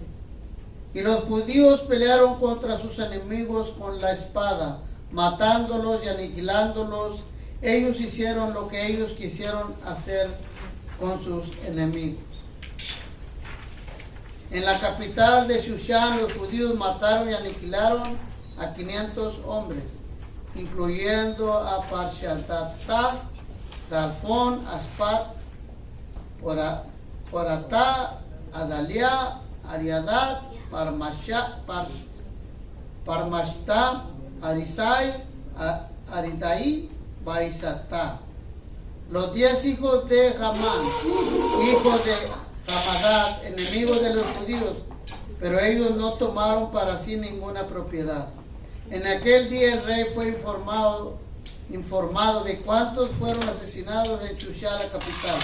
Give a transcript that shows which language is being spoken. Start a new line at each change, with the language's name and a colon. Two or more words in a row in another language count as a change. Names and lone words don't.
Spanish: Y los judíos pelearon contra sus enemigos con la espada, matándolos y aniquilándolos. Ellos hicieron lo que ellos quisieron hacer con sus enemigos. En la capital de Shushan, los judíos mataron y aniquilaron a 500 hombres, incluyendo a Parshatatá, Dalfón, Aspat, Poratá, Adaliá, Ariadat, Parmashta, Arisai, Aridai, Baisatá. Los 10 hijos de Hamán, hijos de Hamadat, enemigos de los judíos, pero ellos no tomaron para sí ninguna propiedad. En aquel día el rey fue informado de cuántos fueron asesinados en Shushan, la capital.